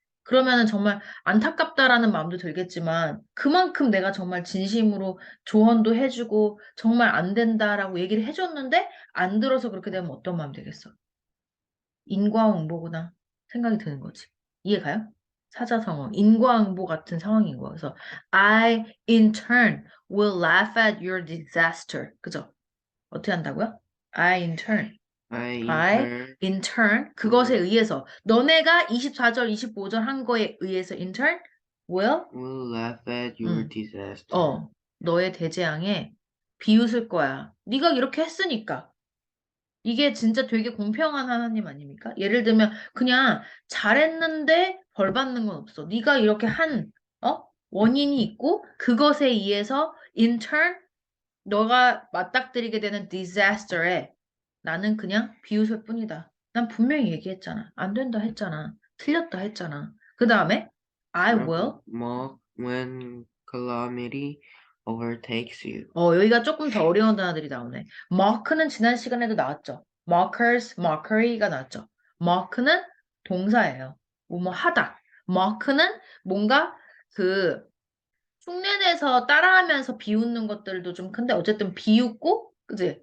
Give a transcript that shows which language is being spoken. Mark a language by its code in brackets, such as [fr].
[ko] 그러면은 정말 안타깝다라는 마음도 들겠지만 그만큼 내가 정말 진심으로 조언도 해주고 정말 안 된다라고 얘기를 해줬는데 안 들어서 그렇게 되면 어떤 마음 들겠어? 인과응보구나 생각이 드는 거지. 이해가요? 사자성어, 인과응보 같은 상황인 거야. 그래서 [en] I in turn will laugh at your disaster. [ko] 그죠? 어떻게 한다고요? [en] I in turn. I in I turn in turn [ko] 그것에 [en] will, [ko] 의해서 너네가 24절, 25절 한 거에 의해서 [en] in turn will will laugh at your 음, disaster. [ko] 너의 대재앙에 비웃을 거야. 네가 이렇게 했으니까. 이게 진짜 되게 공평한 하나님 아닙니까? 예를 들면 그냥 잘했는데 벌 받는 건 없어. 네가 이렇게 한 원인이 있고 그것에 의해서 [en] in turn [ko] 너가 맞닥뜨리게 되는 disaster에 나는 그냥 비웃을 뿐이다. 난 분명히 얘기했잖아. 안 된다 했잖아. 틀렸다 했잖아. 그 다음에 [en] I will Mock when calamity overtakes you. [ko] 여기가 조금 더 어려운 단어들이 나오네. mock는 지난 시간에도 나왔죠. mockers, mockery가 나왔죠. mock는 동사예요. 뭐 하다. mock는 뭔가 그 흉내내서 따라하면서 비웃는 것들도 좀 큰데 어쨌든 비웃고 그지?